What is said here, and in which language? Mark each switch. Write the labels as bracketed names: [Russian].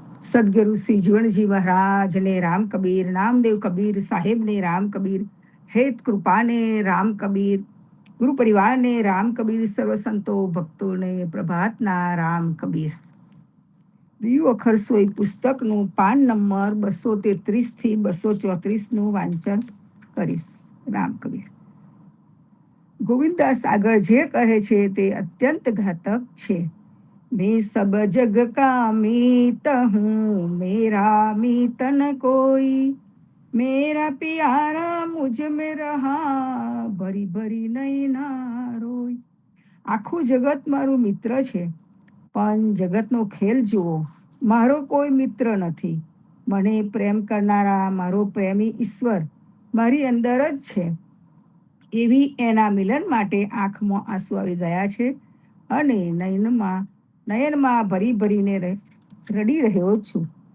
[Gujarati] સદગુરુ શ્રી જીવણજી મહારાજ ને રામ કબીર, નામદેવ કબીર સાહેબ ને રામ કબીર, હેત કૃપા ને રામ કબીર, ગુરુ પરિવાર ને રામ કબીર, સર્વ સંતો ભક્તો ને પ્રભાતના રામ કબીર. દિવ્ય અખર સોય પુસ્તકનું પાન નંબર 233 થી 234 વાંચન કરીશ. રામ કબીર. ગોવિંદદાસ આગળ જે કહે છે તે અત્યંત ઘાતક છે. [Hindi] मैं सब जग का मीत हूँ, मेरा मीत न कोई, मेरा प्यारा मुझ में रहा, ભરી ભરી નૈના રોય. [Gujarati] આખું જગત મારું મિત્ર છે, પણ જગતનો ખેલ જુઓ, મારો કોઈ મિત્ર નથી. મને પ્રેમ કરનારા મારો પ્રેમી ઈશ્વર મારી અંદર જ છે. એવી એના મિલન માટે આંખમાં આંસુ આવી ગયા છે અને નયનમાં ભરી ભરીને રડી રહ્યો છું.